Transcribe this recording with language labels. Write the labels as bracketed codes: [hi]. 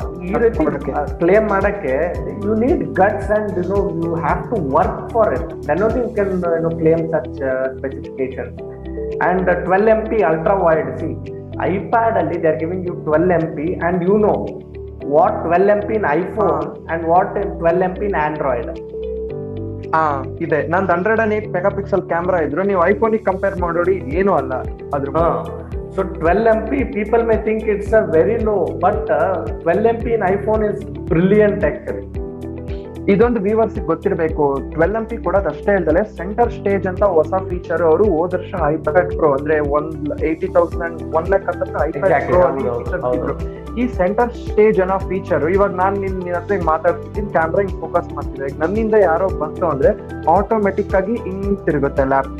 [kn] ಈ ರೀತಿ ಕ್ಲೇಮ್ ಮಾಡಕ್ಕೆ [en] you need guts and you have to work for it. Then only you can claim such specifications. And 12 MP ultra wide. See, iPad [kn] ಅಲ್ಲಿ [en] they are giving you 12 MP and what 12 MP in iPhone and what 12 MP in Android. [kn] ಇದೆ. ನಂದು 108 mega pixel camera ಇದ್ರು ನೀವು iPhone compare ಮಾಡೋಡಿ ಏನು ಅಲ್ಲ ಅದ್ರ. [en] So 12 MP, people may think it's a very low, but 12 MP in iPhone is brilliant actually. [kn] ಇದೊಂದು viewers ಗೊತ್ತಿರಬೇಕು. 12 MP ಕೊಡೋದು ಅಷ್ಟೇ ಇಲ್ದಲೆ ಸೆಂಟರ್ ಸ್ಟೇಜ್ ಅಂತ ಹೊಸ ಫೀಚರ್ ಅವರು ಹೋದ ವರ್ಷ ಐಪ್ಯಾಡ್ ಪ್ರೋ ಅಂದ್ರೆ 1 lakh ಅಂತ ಐಪ್ಯಾಡ್ ಪ್ರೋ ಅಲ್ಲಿ ಈ ಸೆಂಟರ್ ಸ್ಟೇಜ್ ಅನ್ನೋ ಫೀಚರ್ ಇವಾಗ ನಾನು ನಿನ್ನ ಹತ್ರ ಮಾತಾಡ್ತಿದ್ದೀನಿ, ಕ್ಯಾಮ್ರಾ ಹಿಂಗ್ ಫೋಕಸ್ ಮಾಡ್ತಿದ್ದೆ, ನನ್ನಿಂದ ಯಾರೋ ಬಂತು ಅಂದ್ರೆ ಆಟೋಮೆಟಿಕ್ ಆಗಿ ಹಿಂಗ್ ತಿರುಗುತ್ತೆ ಲ್ಯಾಪ್.